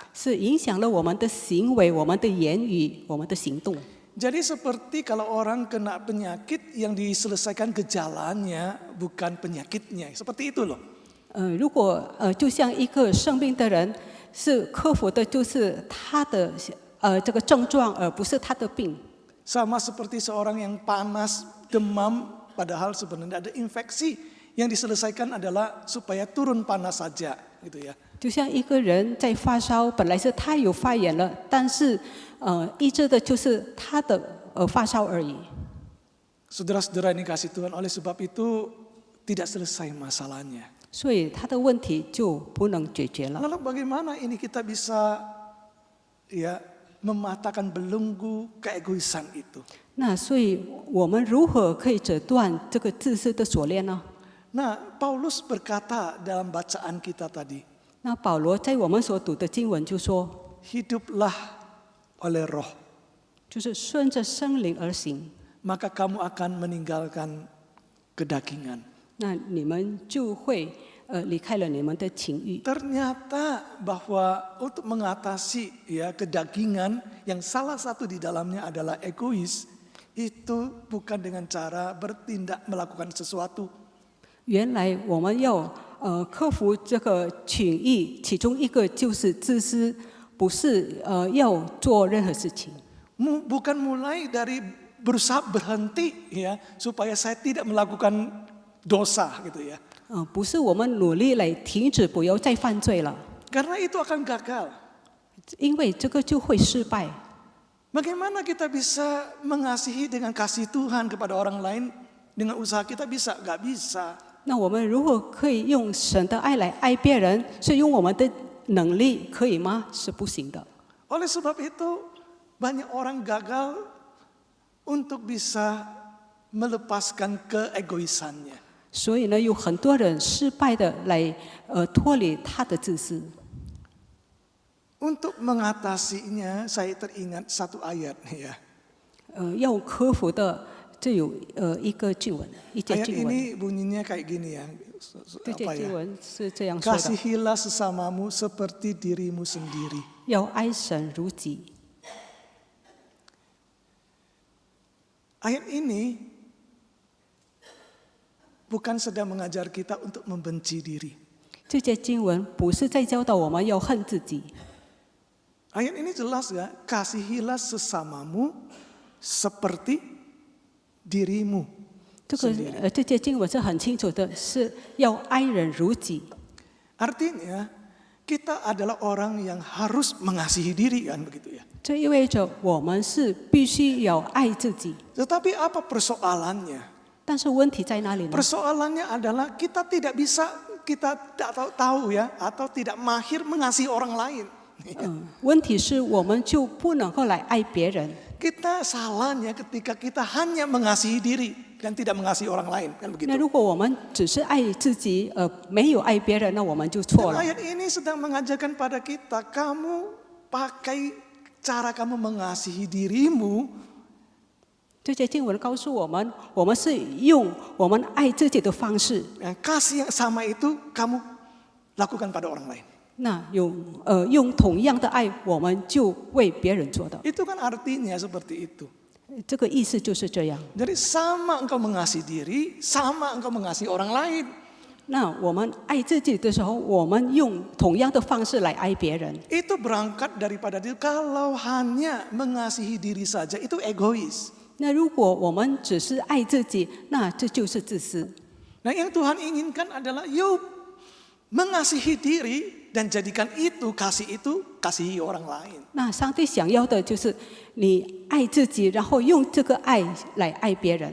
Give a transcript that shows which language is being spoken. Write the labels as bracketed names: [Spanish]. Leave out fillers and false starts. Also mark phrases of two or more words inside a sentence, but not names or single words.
[Chinese] 是影响了我们的行为、我们的言语、我们的行动。 [Indonesian] Jadi seperti kalau orang kena penyakit yang diselesaikan gejalanya bukan penyakitnya. Seperti itu loh. [Chinese] 如果就像一个生病的人，是克服的就是他的这个症状，而不是他的病。 [Indonesian] Sama seperti seorang yang panas, demam, padahal sebenarnya ada infeksi. Yang diselesaikan adalah supaya turun panas saja, gitu ya. [Chinese] 就像一个人在发烧，本来是他有发炎了，但是医治的就是他的发烧而已。 [Indonesian] Saudara-saudara ini kasih Tuhan, oleh sebab itu tidak selesai masalahnya. [Chinese] 所以他的问题就不能解决了。 [Indonesian] Lalu bagaimana ini kita bisa ya mematahkan belenggu keegoisan itu? [Chinese] 那所以我们如何可以折断这个自私的锁链呢？ [Indonesian] Nah, Paulus berkata dalam bacaan kita tadi, [Chinese] 那保罗在我们所读的经文就说， [Indonesian] hiduplah oleh roh, [Chinese] 就是顺着圣灵而行， [Indonesian] maka kamu akan meninggalkan kedagingan. [Chinese] 那你们就会离开了你们的情欲。 [Indonesian] Ternyata bahwa untuk mengatasi ya kedagingan yang salah satu di dalamnya adalah egois, itu bukan dengan cara bertindak melakukan sesuatu. [Chinese] 原来我们要克服这个情欲，其中一个就是自私，不是要做任何事情。 [Indonesian] Bukan mulai dari berusaha berhenti ya supaya saya tidak melakukan dosa gitu ya. [Chinese] 不是我们努力来停止，不要再犯罪了， [Indonesian] Karena itu akan gagal. [Chinese] 因为这个就会失败。 [Indonesian] Bagaimana kita bisa mengasihi dengan kasih Tuhan kepada orang lain dengan usaha kita bisa? Gak bisa. [Chinese] 那我们如果可以用神的爱来爱别人，是用我们的能力可以吗？是不行的。 [Indonesian] Oleh sebab itu banyak orang gagal untuk bisa melepaskan keegoisannya. [Chinese] 所以呢，有很多人失败的来脱离他的自私。 [Indonesian] Untuk mengatasinya saya teringat satu ayat ya. [Chinese] 要克服的这有一个经文，一节 [Indonesian] Ayat [Chinese] 经文。 [Indonesian] ini bunyinya kayak gini ya. [Chinese] 这节 [Indonesian] Apa [Chinese] 经 [Indonesian] ya? [Chinese] 文是这样说的： [Indonesian] Kasihilah sesamamu seperti dirimu sendiri. [Chinese] 要爱神如己。 [Indonesian] Ayat ini bukan sedang mengajar kita untuk membenci diri. [Chinese] 这节经文不是在教导我们要恨自己， [Indonesian] Ayat ini jelas ya, kasihilah sesamamu seperti dirimu [Chinese] 这个 [Indonesian] sendiri. [Chinese] 这节经文是很清楚的，是要爱人如己。 [Indonesian] Artinya kita adalah orang yang harus mengasihi diri kan begitu ya. [Chinese] 这意味着我们是必须要爱自己。 [Indonesian] Tetapi apa persoalannya? [Chinese] 但是问题在哪里呢？ [Indonesian] Persoalannya adalah kita tidak bisa, kita tidak tahu ya, atau tidak mahir mengasihi orang lain. [Chinese] 问题是我们就不能够来爱别人。 [Indonesian] Kita salahnya ketika kita hanya mengasihi diri dan tidak mengasihi orang lain kan [Chinese] 那 [Indonesian] begitu. [Chinese] 如果我们只是爱自己，没有爱别人，那我们就错 [Indonesian] Dan [Chinese] 了。 [Indonesian] ayat ini sedang mengajarkan pada kita, kamu pakai cara kamu mengasihi dirimu [Chinese] 这节经文告诉我们，我们是用我们爱自己的方式， [Indonesian] yang kasih yang sama itu kamu lakukan pada orang lain. [Chinese] 那用同样的爱，我们就为别人做的。 [Indonesian] Itu kan artinya seperti itu. [Chinese] 这个意思就是这样。 [Indonesian] Jadi sama engkau mengasihi diri, sama engkau mengasihi orang lain. [Chinese] 那我们爱自己的时候，我们用同样的方式来爱别人。 [Indonesian] Itu berangkat daripada diri. Kalau hanya mengasihi diri saja itu egois. [Chinese] 那如果我们只是爱自己，那这就是自私。 [Indonesian] Nah yang Tuhan inginkan adalah yuk mengasihi diri dan jadikan itu kasihi orang lain. [Chinese] 那上帝想要的就是你爱自己，然后用这个爱来爱别人。